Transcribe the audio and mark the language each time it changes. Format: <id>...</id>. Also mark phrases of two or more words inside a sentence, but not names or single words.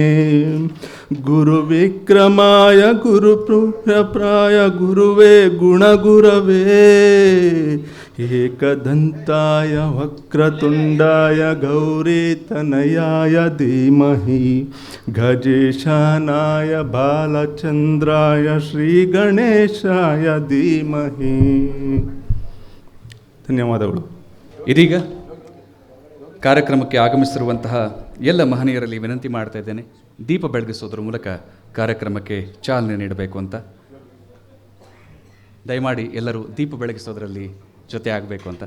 <sa>गुरुविक्रमाय गुरुप्राय गुरुवे गुणगुरवे एकदन्ताय वक्रतुण्डाय गौरीतनयाय धीमहि गजेशानाय बालचन्द्राय श्रीगणेशाय धीमहि ಧನ್ಯವಾದಗಳು.</sa> <kn>ಇದೀಗ ಕಾರ್ಯಕ್ರಮಕ್ಕೆ ಆಗಮಿಸಿರುವಂತಹ ಎಲ್ಲ ಮಹನೀಯರಲ್ಲಿ ವಿನಂತಿ ಮಾಡ್ತಾ ಇದ್ದೇನೆ, ದೀಪ ಬೆಳಗಿಸೋದ್ರ ಮೂಲಕ ಕಾರ್ಯಕ್ರಮಕ್ಕೆ ಚಾಲನೆ ನೀಡಬೇಕು ಅಂತ. ದಯಮಾಡಿ ಎಲ್ಲರೂ ದೀಪ ಬೆಳಗಿಸೋದ್ರಲ್ಲಿ ಜೊತೆ ಆಗಬೇಕು ಅಂತ.</kn>